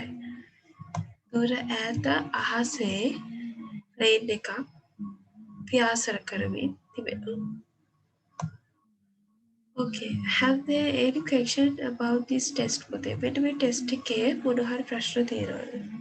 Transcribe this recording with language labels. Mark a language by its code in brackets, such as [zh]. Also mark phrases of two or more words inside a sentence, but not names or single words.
[si] දුර ඈත අහසේ ප්ලේන් එකක් පියාසර කරමින් තිබෙනවා. [en] Okay, have there any question about this test පුතේ? [si] මෙන්න මේ ටෙස්ට් එකේ මොන හරි ප්‍රශ්න තියෙනවද?